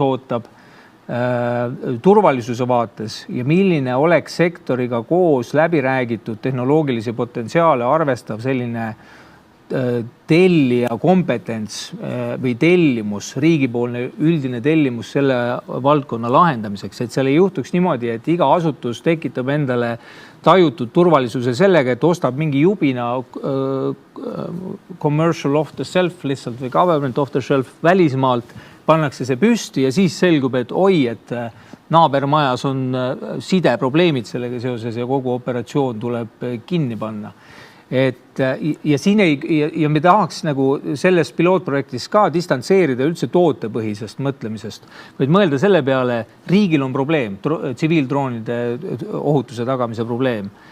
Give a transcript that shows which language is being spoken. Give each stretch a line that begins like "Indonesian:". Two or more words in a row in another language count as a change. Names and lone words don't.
Estonian: ootab turvalisuse vaates ja milline oleks sektoriga koos läbi räägitud tehnoloogilisi potentsiaale arvestav selline tellija kompetents või tellimus, riigipoolne üldine tellimus selle valdkonna lahendamiseks, et seal ei juhtuks niimoodi, et iga asutus tekitab endale tajutud turvalisuse sellega, et ostab mingi jubina
English: commercial off the shelf
Estonian: lihtsalt või
English: government off the shelf
Estonian: välismaalt, pannakse see püsti ja siis selgub, et et naabermajas on sideprobleemid sellega seoses ja kogu operatsioon tuleb kinni panna. Ja me tahaks nagu selles pilootprojektis ka distantseerida üldse tootepõhisest mõtlemisest, vaid mõelda selle peale, riigil on probleem, tsiviildroonide ohutuse tagamise probleem.